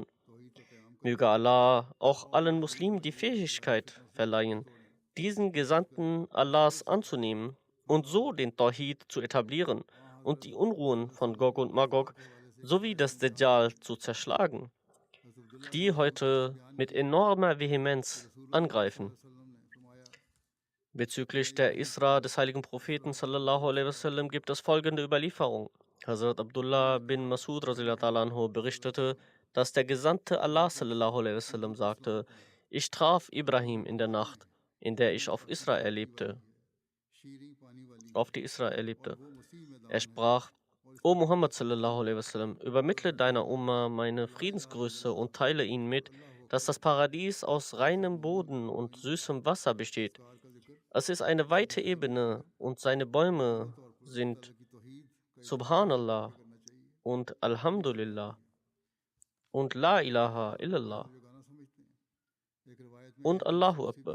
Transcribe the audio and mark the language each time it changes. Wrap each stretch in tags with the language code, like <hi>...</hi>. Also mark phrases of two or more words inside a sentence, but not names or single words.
<de>Möge Allah auch allen Muslimen die Fähigkeit verleihen, diesen Gesandten Allahs anzunehmen und so den Tawhid zu etablieren und die Unruhen von Gog und Magog sowie das Dajjal zu zerschlagen, die heute mit enormer Vehemenz angreifen. Bezüglich der Isra des heiligen Propheten</de> <ar>صلى الله عليه وسلم</ar> <de>gibt es folgende Überlieferung. Hazrat Abdullah bin Masud</de> <ar>رضي الله عنه</ar> <de>berichtete, dass der Gesandte Allah</de> <ar>صلى الله عليه وسلم</ar> <de>sagte: Ich traf Ibrahim in der Nacht, in der ich auf die Isra erlebte. Er sprach:</de> <ar>O محمد صلى الله عليه وسلم,</ar> <de>übermittle deiner Umma meine Friedensgrüße und teile ihnen mit, dass das Paradies aus reinem Boden und süßem Wasser besteht. Es ist eine weite Ebene und seine Bäume sind Subhanallah und Alhamdulillah und</de> <ar>لا إله إلا الله</ar> <de>und</de> <ar>الله أكبر.</ar>